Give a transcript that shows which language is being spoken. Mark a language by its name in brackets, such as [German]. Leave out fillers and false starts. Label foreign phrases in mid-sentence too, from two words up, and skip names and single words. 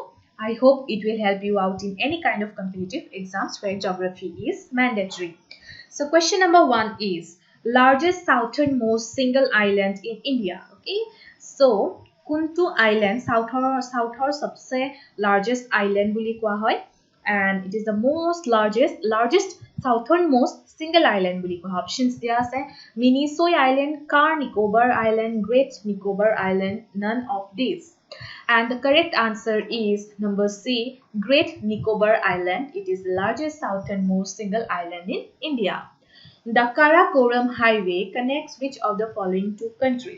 [English] I hope it will help you out in any kind of competitive exams where geography is mandatory. So question number 1 is largest southernmost single island in India. Okay. So Kuntu Island south or सबसे largest island [Assamese] বুলি কোৱা হয়, [English] and it is the largest southernmost single island [Assamese] বুলি কোৱা হয়. [English] Options [Assamese] দিয়া আছে [English] Minisoy Island, Car Nicobar Island, Great Nicobar Island, none of these. And the correct answer is number C, Great Nicobar Island. It is the largest southernmost single island in India. The Karakoram Highway connects which of the following two countries?